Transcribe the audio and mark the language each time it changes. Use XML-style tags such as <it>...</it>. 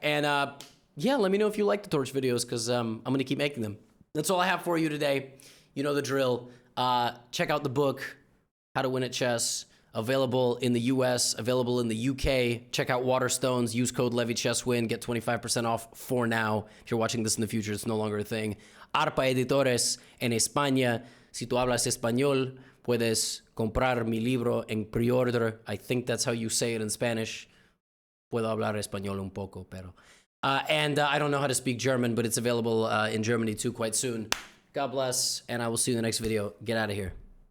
<en>And yeah, let me know if you like the Torch videos, because I'm going to keep making them. That's all I have for you today. You know the drill. Check out the book, How to Win at Chess. Available in the US, available in the UK. Check out Waterstones. Use code LevyChessWin. Get 25% off for now. If you're watching this in the future, it's no longer a thing.</en> <es>Arpa Editores en España. Si tú hablas español, puedes comprar mi libro en pre-order.</es> <en>I think that's how you say it in Spanish.</en> <es>Puedo hablar español un poco, pero...</es> <en>and I don't know how to speak German, but it's available in Germany too quite soon. God bless, and I will see you in the next video. Get out of here.</en>